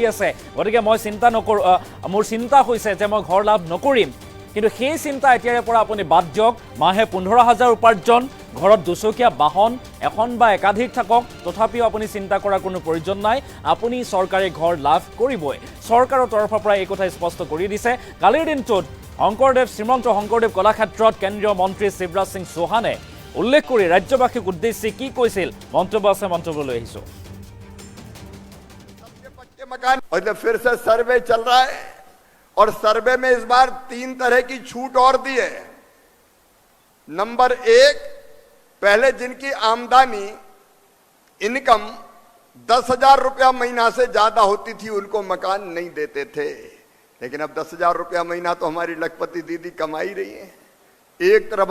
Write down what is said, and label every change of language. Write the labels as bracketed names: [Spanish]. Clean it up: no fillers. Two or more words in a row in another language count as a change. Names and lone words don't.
[Assamese] আছে গতিকে মই চিন্তা নকৰো মোৰ চিন্তা হৈছে যে মই ঘৰ লাভ নকৰিম কিন্তু সেই চিন্তা এতিয়াৰে পৰা আপুনি বাদ দিয়ক মাহে 15,000 উপাৰ্জন ঘৰত দুচকীয়া বাহন এখন বা একাধিক থাকক তথাপিও আপুনি চিন্তা কৰাৰ কোনো প্ৰয়োজন নাই আপুনি চৰকাৰী ঘৰ লাভ কৰিবই চৰকাৰৰ তৰফৰ পৰা এই কথা স্পষ্ট কৰি দিছে কালিৰ দিনটোত শ্ৰীমন্ত শংকৰদেৱ কলাক্ষেত্ৰত কেন্দ্ৰীয় মন্ত্ৰী শিৱৰাজ সিং চৌহানে উল্লেখ কৰি ৰাজ্যবাসীক উদ্দেশ্যি কি কৈছিল মন্তব্য আছে মন্তব্য লৈ আহিছো [Hindi] फिर से सर्वे चल रहा है और सर्वे में इस बार 3 तरह की छूट और दी है नंबर 1 पहले जिनकी आमदनी इनकम 10,000 रुपया महीना से ज्यादा होती थी उनको मकान नहीं देते थे लेकिन अब 10,000 रुपया महीना तो हमारी लखपति दीदी कमा ही रही है एक तरफ